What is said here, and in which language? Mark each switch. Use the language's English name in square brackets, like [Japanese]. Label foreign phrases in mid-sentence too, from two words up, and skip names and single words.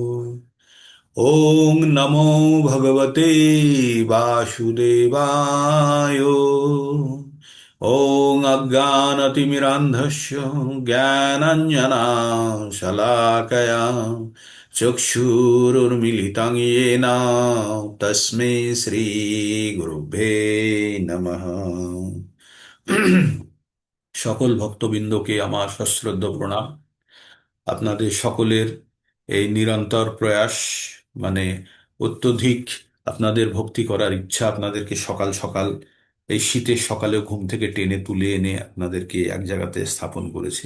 [Sanskrit] ओम नमो भगवते वासुदेवाय। ओम अज्ञानतिमिरान्धस्य ज्ञानाञ्जनशलाकया चक्षुरुन्मीलितं येन तस्मै শ্রীগুরুভ্যে নমঃ। [Bangla] সকল ভক্তবৃন্দকে আমার সশ্রদ্ধ প্রণাম। আপনাদের সকলের এই নিরন্তর প্রয়াস, মানে অত্যধিক আপনাদের ভক্তি করার ইচ্ছা আপনাদেরকে সকাল সকাল এই শীতের সকালে ঘুম থেকে টেনে তুলে এনে আপনাদেরকে এক জায়গাতে স্থাপন করেছে।